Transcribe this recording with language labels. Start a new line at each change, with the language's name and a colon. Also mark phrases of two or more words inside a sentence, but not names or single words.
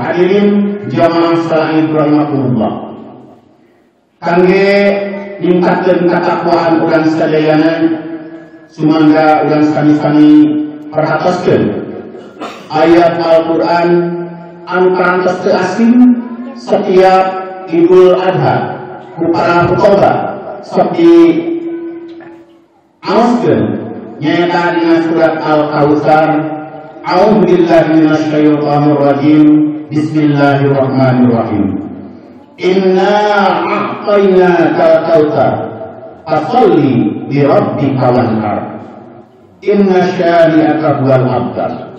Sundanese: Hadirin jamaah salawat rahimakumullah. Kangge ningkatkeun katakwaan urang sadayana, sumangga urang sami-sami perhatoskeun ayat Al-Qur'an anu parantos teu asing setiap Idul Adha ku para fuqaha sok diaoskeun nyaeta dina surat Al-Kautsar.
Arabic: أعوذ بالله من الشيطان الرجيم. بسم الله الرحمن الرحيم. إنا أعطيناك الكوثر فصل لربك وانحر. إن شانئك هو الأبتر.